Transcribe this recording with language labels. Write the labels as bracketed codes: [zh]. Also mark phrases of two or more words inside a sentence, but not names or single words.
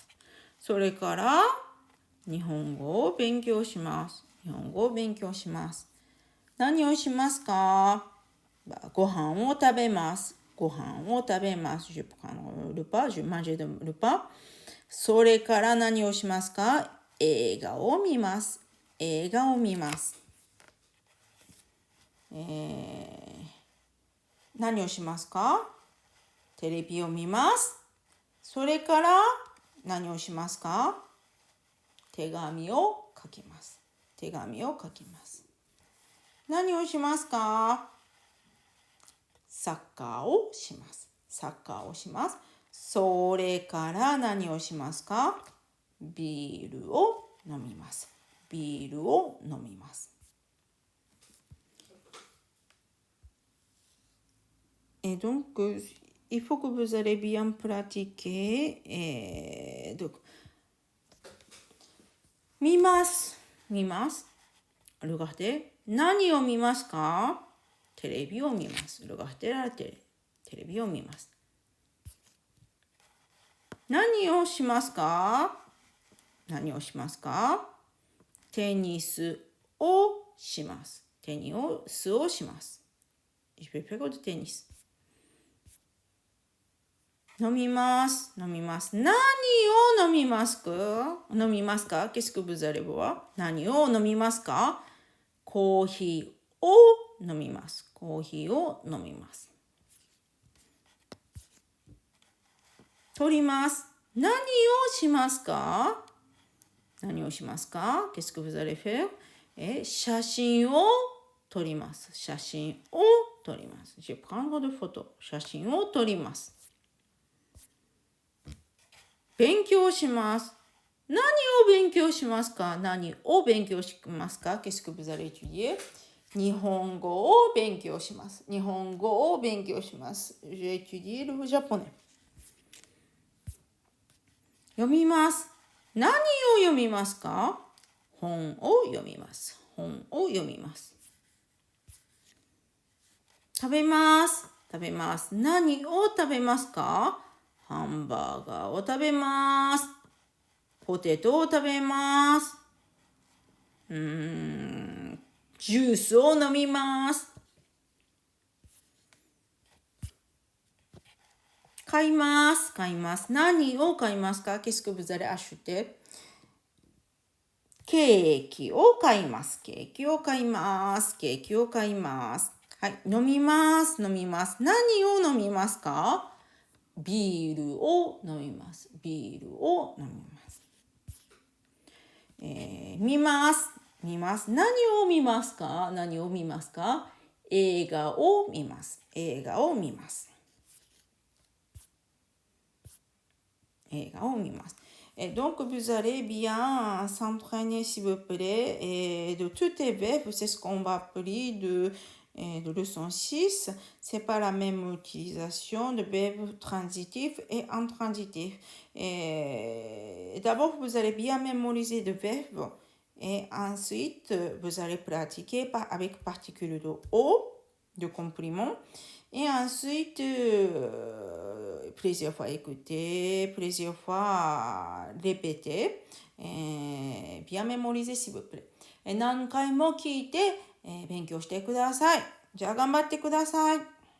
[ja] それから日本語を勉強します。日本語を勉強します。何をしますか？ご飯を食べます。ご飯を食べます。 [fr] Je prends le repas, je mange le repas. [ja] それから何をしますか？映画を見ます。映画を見ます。何をしますか？テレビを見ます。それから何をしますか？手紙を書きます。手紙を書きます。何をしますか？サッカーをします。サッカーをします。それから何をしますか？ビールを飲みます。ビールを飲みます。 [fr] Et donc, il faut que vous allez bien pratiquer. Donc, [ja] 見ます。見ます。Regardez. 何を見ますか？テレビを見ます。 [fr] Regardez la télé. [ja] テレビを見ます。何をしますか？何をしますか？テニスをします。テニスをします。 [fr] Je vais faire du tennis. [ja] 飲みます。飲みます。何を飲みますか？飲みますか？ [fr] Qu'est-ce que vous allez boire? [ja] 何を飲みますか？コーヒーを飲みます。コーヒーを飲みます。取ります。何をしますか？何をしますか？ [fr] Qu'est-ce que vous allez faire? [ja] 写真を撮ります。写真を撮ります。 [fr] Je prends de photo。 [ja] 写真を撮ります。勉強します。何を勉強しますか？何を勉強しますか？ [fr] Qu'est-ce que vous allez étudier? [ja] 日本語を勉強します。日本語を勉強します。 [fr] Je étudie le japonais。 [ja] 読みます。何を読みますか？本を読みます。本を読みます。食べます。食べます。何を食べますか？ハンバーガーを食べます。ポテトを食べます。ジュースを飲みます。買います。買います。何を買いますか？ [fr] Qu'est-ce que vous allez acheter? [ja] ケーキを買います。ケーキを買います。ケーキを買います。はい。飲みます。飲みます。何を飲みますか？ビールを飲みます。ビールを飲みます。見ます。見ます。何を見ますか？何を見ますか？映画を見ます。映画を見ます。映画を見ます。 [fr] Donc, vous allez bien s'entraîner, s'il vous plaît, de tous les verbes. C'est ce qu'on va appeler de leçon 6. C'est pas la même utilisation de verbes transitifs et intransitifs. D'abord, vous allez bien mémoriser le verbe et ensuite, vous allez pratiquer avec particule de O, de complément. Et ensuite, plusieurs fois écouter, plusieurs fois répéter, bien mémoriser s'il vous plaît. [ja] 何回も聞いて、勉強してください。じゃあ頑張ってください。